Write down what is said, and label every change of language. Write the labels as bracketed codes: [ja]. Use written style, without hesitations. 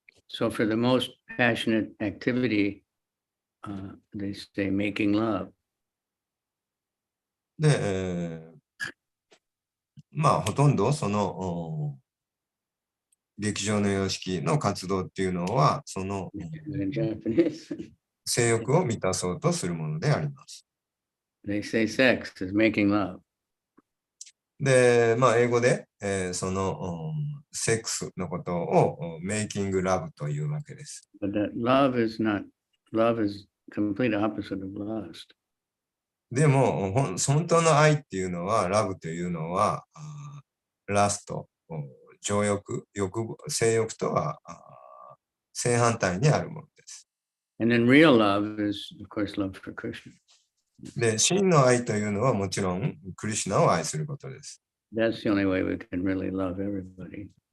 [en] So for the most passionate activity, they say making love. [ja] で、ほとんどその劇場の様式の活動っていうのは、その [en] In Japanese, [ja] 性欲を満たそうとするものであります。 [en] they say sex is making love. [ja] で、英語で、そのセックスのことをメイキングラブというわけです。 [en] But that love is not, love is complete opposite of lust. [ja] でも、本当の愛っていうのは、ラブというのは、ラスト、情欲、性欲とは正反対にあるものです。 [en] And then real love is, of course, love for Krishna. [ja] で、真の愛というのはもちろんクリシュナを愛することです。 [en] That's the only way we can really love everybody.